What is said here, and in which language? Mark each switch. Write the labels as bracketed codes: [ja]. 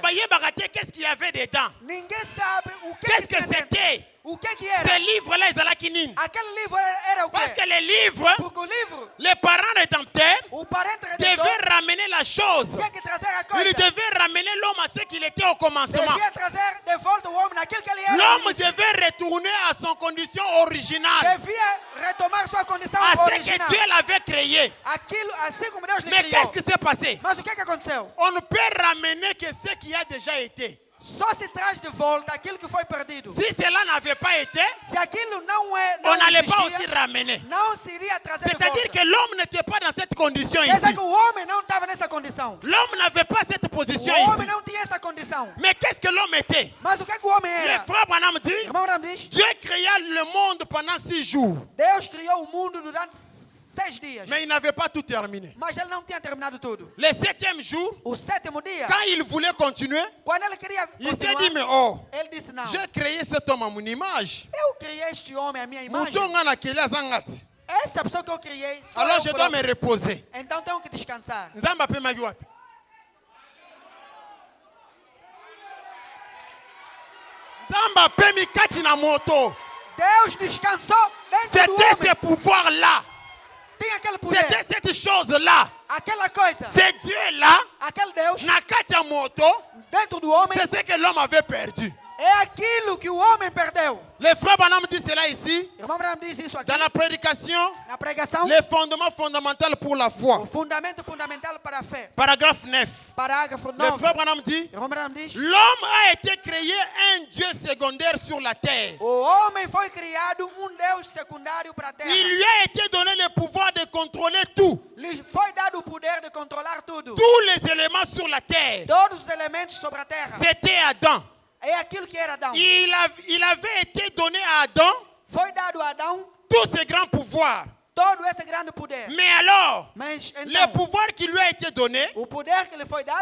[ln] bayebaka te [fr] qu'est-ce qu'il y avait dedans. [pt] Ninguém sabe o que [fr] Qu'est-ce que [pt] tinha dentro. [fr] c'était? [pt] O que [fr] Ce [pt] era? [ln] livre-là ezalaki nini. [pt] Aquele livro era o [fr] Parce que [pt] quê? [fr] les livres, [pt] Porque o livro, [fr] les parents rédempteurs [pt] o parente redentor, [fr] devaient ramener la chose. [pt] tinha que trazer a [fr] Il [pt] coisa. [fr] devait ramener l'homme à ce qu'il était au commencement. [pt] Devia trazer de volta o homem naquilo que ele era. no [fr] L'homme [pt] início. [fr] devait retourner à son condition originale, [pt] Devia retomar sua condição [fr] à ce que [pt] original. [fr] Dieu l'avait créé. [pt] Aquilo, assim como Deus lhe [fr] Mais [pt] criou. [fr] qu'est-ce qui s'est passé? [pt] Mas o que aconteceu? [fr] On ne peut ramener que ce qui a déjà été. [pt] Só se traz de volta aquilo que foi perdido. [fr] Si cela n'avait pas été, [pt] Se aquilo não [fr] on n'allait pas [pt] existia, [fr] aussi ramener. [pt] não se iria trazer de [fr] C'est-à-dire [pt] volta. [fr] que l'homme n'était pas dans cette condition [pt] Quer dizer [fr] ici. [pt] que o homem não estava nessa condição. [fr] L'homme n'avait pas cette [pt] O [fr] position [pt] homem [fr] ici. [pt] não tinha essa condição. [fr] Mais qu'est-ce que l'homme était? [pt] Mas o que o homem [fr] Le [pt] era? [fr] frère Branham dit, [pt] Irmão Abraham diz, [fr] Dieu créa le monde pendant 6 jours. [pt] Deus criou o mundo durante 6 dias. [fr] Mais il n'avait pas tout terminé. [pt] Mas ele não tinha terminado tudo. [fr] Le 7e jour, [pt] O 7º dia, [fr] quand il voulait continuer, [pt] quando ele queria [fr] il s'est dit, [pt] continuar, [fr] mais oh, [pt] ele disse, não, [fr] j'ai créé cet homme à mon image. [pt] eu criei este homem à minha imagem. [ln] Moutonga na kele azangati. [pt] Essa pessoa que eu criei, só [fr] Alors [pt] eu [fr] je dois me [pt] próprio. [fr] reposer. [pt] Então tenho que descansar. [ln] Nzamba pe magi wapi? Zamba pemi kati na moto. [pt] Deus descansou dentro do [fr] C'était [pt] homem. [fr] ce pouvoir-là. [pt] Tem aquele poder. [fr] C'était cette chose-là. [pt] Aquela coisa. [fr] Ce Dieu-là, [pt] Aquele Deus [ln] na kati ya moto, [pt] dentro do homem. [fr] c'est ce que l'homme avait perdu. [pt] É aquilo que o homem perdeu. [fr] Le frère Branham dit cela ici, [pt] Irmão Branham diz isso aqui. [fr] dans la prédication, [pt] Na pregação. [fr] les fondements fondamentaux pour la [pt] O [fr] foi. [pt] fundamento fundamental para a fé. [fr] Paragraphe 9. [pt] Parágrafo [fr] Le [pt] 9. [fr] frère Branham dit, [pt] Irmão Branham diz. [fr] l'homme a été créé un Dieu secondaire sur la terre. [pt] O homem foi criado Deus secundário para a terra. [fr] Il lui a été donné le pouvoir de contrôler tout. [pt] Lhe foi dado o poder de controlar tudo. [fr] Tous les éléments sur la terre. [pt] Todos os elementos sobre a terra. [fr] C'était Adam. [pt] É aquilo que era Adão. [fr] Il avait été donné à Adam [pt] Foi dado a Adão [fr] tous ces grands pouvoirs. [pt] todo esse grande poder. [fr] Mais alors, [pt] Mas [fr] le [pt] então, [fr] pouvoir qui lui a été donné [pt] o poder que lhe foi dado